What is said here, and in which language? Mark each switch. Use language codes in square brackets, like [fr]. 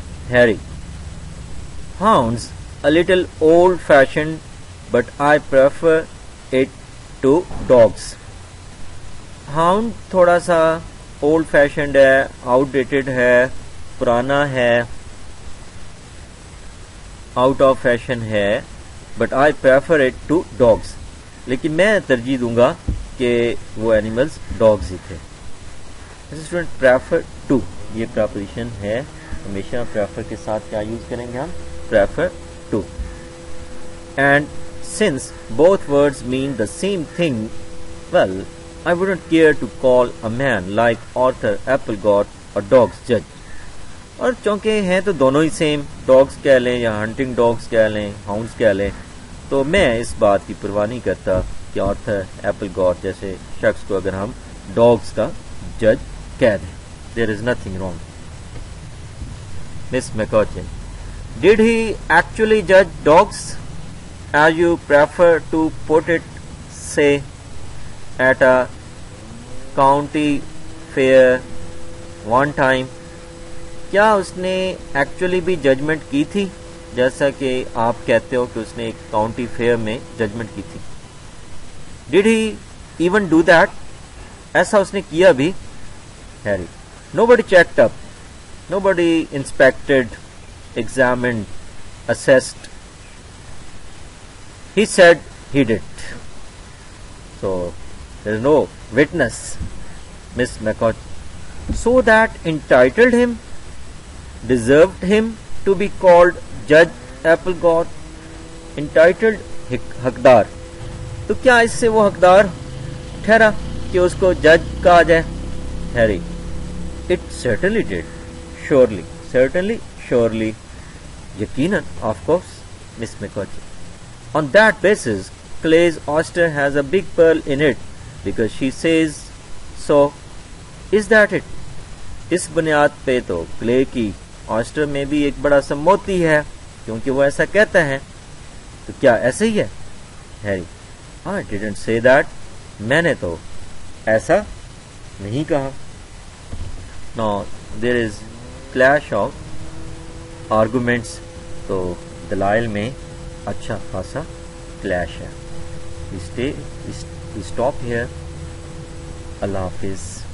[ur] Harry, ہاؤنڈز [en] a little old fashioned but I prefer it to dogs. [ur] Hound تھوڑا سا old fashioned ہے، out dated ہے، پرانا ہے، آؤٹ آف فیشن ہے، [en] But I prefer it to dogs. [ur] لیکن میں ترجیح دوں گا کہ وہ اینیملز ڈاگز ہی تھے. اسٹوڈنٹ پریفر ٹو، یہ پراپوزیشن ہے، ہمیشہ پریفر کے ساتھ کیا یوز کریں گے ہم؟ Prefer to. [en] And since both words mean the same thing, well I wouldn't care to call a man like Arthur Applegate a dog's judge. [ur] اور چونکہ ہیں تو دونوں ہی سیم، ڈاگس کہہ لیں یا ہنٹنگ ڈاگس کہہ لیں، ہاؤنڈس کہہ لیں، تو میں اس بات کی پرواہ نہیں کرتا کہ آرتھر ایپلگاٹ جیسے شخص کو اگر ہم ڈاگس کا جج کہہ دیں. [en] There is nothing wrong. Miss McCutcheon, did he actually judge dogs as you prefer to put it, say at a county fair one time? [ur] کیا اس نے ایکچولی بھی ججمنٹ کی تھی جیسا کہ آپ کہتے ہو کہ اس نے ایک کاؤنٹی فیئر میں ججمنٹ کی تھی؟ [en] Did he even do that? [ur] ایسا اس نے کیا بھی؟ [en] Harry, nobody checked up, nobody inspected, examined, assessed. He said he did. So there is no witness, Miss McCutcheon. So that entitled him, deserved him to be called Judge Applegate. [ur] Entitled حقدار، تو کیا اس سے وہ حقدار ٹھہرا کہ اس کو جج کہا جائے؟ Harry, [en] it certainly did. [ur] Surely, certainly, surely. یقیناً، of course, Miss McCutcheon. [en] On that basis, Clay's oyster has a big pearl in it because she says so. Is that it? [ur] اس بنیاد پہ تو کلے کی آئسٹر میں بھی ایک بڑا سا موتی ہے کیونکہ وہ ایسا کہتا ہے. تو کیا ایسا ہی ہے؟ Harry, [en] I didn't say that. [ur] میں نے تو ایسا نہیں کہا. [en] Now there is clash of arguments. [ur] تو دلائل میں اچھا خاصا کلیش ہے. [en] We stop here. [ur] اللہ حافظ.